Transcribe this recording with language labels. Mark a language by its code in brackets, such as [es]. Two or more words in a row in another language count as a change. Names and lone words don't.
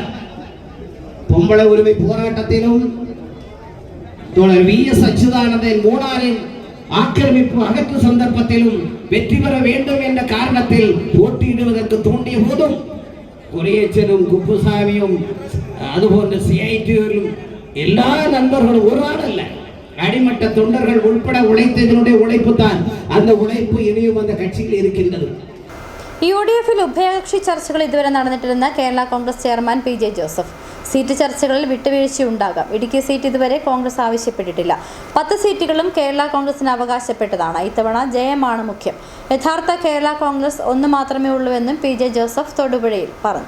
[ta] பொம்பளை உரிமை போராட்டத்திலும் தோழர் VS அச்சுதானந்தன் மூணாரின் ஆக்கிரமிப்பு அகற்று சந்தர்ப்பத்திலும் வெற்றி பெற வேண்டும் என்ற காரணத்தில் போட்டியிடுவதற்கு தூண்டிய போதும் குரியச்சனும் குப்புசாமியும் அதுபோன்ற CITயிலும் எல்லா நண்பர்களும் ஒரு ஆள் அல்ல, அடிமட்ட தொண்டர்கள் உட்பட உழைத்ததனுடைய உழைப்பு தான். அந்த உழைப்பு இனியும் அந்த கட்சியில் இருக்கின்றது. [ml] UDF-ൽ ഉഭയകക്ഷി ചർച്ചകൾ ഇതുവരെ നടന്നിട്ടില്ലെന്ന് കേരള കോൺഗ്രസ് ചെയർമാൻ PJ ജോസഫ്. സീറ്റ് ചർച്ചകളിൽ വിട്ടുവീഴ്ചയുണ്ടാകാം. ഇടുക്കി സീറ്റ് ഇതുവരെ കോൺഗ്രസ് ആവശ്യപ്പെട്ടിട്ടില്ല. 10 സീറ്റുകളും കേരള കോൺഗ്രസിന് അവകാശപ്പെട്ടതാണ്. ഇത്തവണ ജയമാണ് മുഖ്യം. യഥാർത്ഥ കേരള കോൺഗ്രസ് ഒന്ന് മാത്രമേ ഉള്ളൂവെന്നും PJ ജോസഫ് തൊടുപുഴയിൽ പറഞ്ഞു.